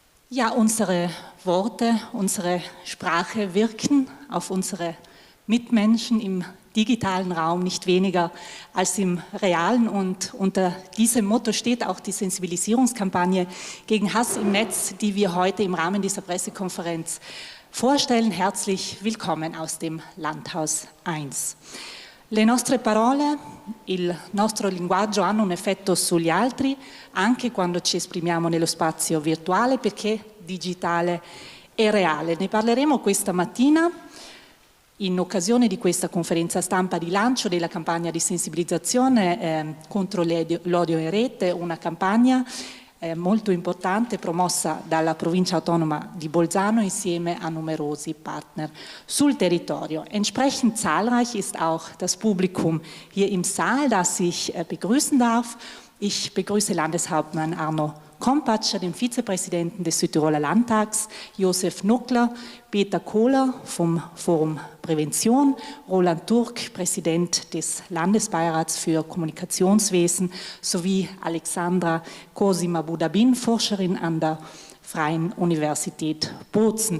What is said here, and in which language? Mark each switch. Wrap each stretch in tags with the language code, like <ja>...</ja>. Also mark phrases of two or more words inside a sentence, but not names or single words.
<de>Ja, unsere Worte, unsere Sprache wirken auf unsere Mitmenschen im digitalen Raum nicht weniger als im realen, und unter diesem Motto steht auch die Sensibilisierungskampagne gegen Hass im Netz, die wir heute im Rahmen dieser Pressekonferenz vorstellen. Herzlich willkommen aus dem Landhaus 1.</de> <it>Le nostre parole, il nostro linguaggio hanno un effetto sugli altri anche quando ci esprimiamo nello spazio virtuale, perché digitale e reale. Ne parleremo questa mattina in occasione di questa conferenza stampa di lancio della campagna di sensibilizzazione contro l'odio in rete, una campagna molto importante promossa dalla provincia autonoma di Bolzano insieme a numerosi Partner sul territorio.</it> <de>Entsprechend zahlreich ist auch das Publikum hier im Saal, das ich begrüßen darf. Ich begrüße Landeshauptmann Arno Kompatscher, den Vizepräsidenten des Südtiroler Landtags, Josef Nuckler, Peter Kohler vom Forum Prävention, Roland Turk, Präsident des Landesbeirats für Kommunikationswesen, sowie Alexandra Cosima-Budabin, Forscherin an der Freien Universität Bozen.</de>